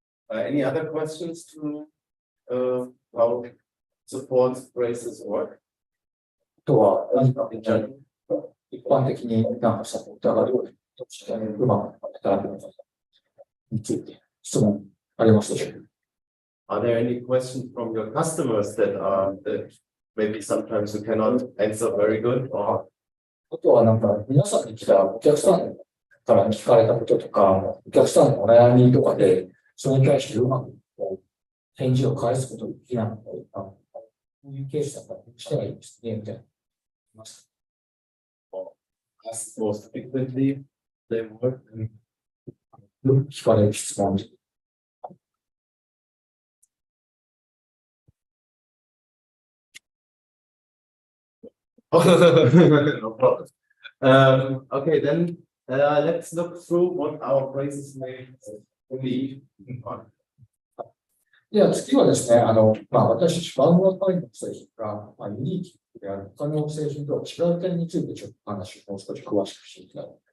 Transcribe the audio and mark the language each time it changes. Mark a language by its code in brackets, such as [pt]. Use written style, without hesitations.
[en] Any other questions to how support braces work? [ja] あとは、何か一般的にサポーターがどうしてうまく働くのかについて質問ありますでしょうか [en] Are there any questions from your customers that maybe sometimes you cannot answer very good? Or [ja] あとは皆さんに来たお客さんから聞かれたこととか、お客さんのお悩みとかで、それに対してうまく返事を返すことができなかったりとか、こういうケースだったらしたらいいですね、みたいな。 [en] ask most frequently they work? [ja] 聞かれる質問。 [en] No problem. Okay, then let's look through what our braces may be. [ja] では次はですね、私たちバウアーファインの製品が、ユニークである他の製品とは違う点についてちょっとお話をもう少し詳しくしていきたい。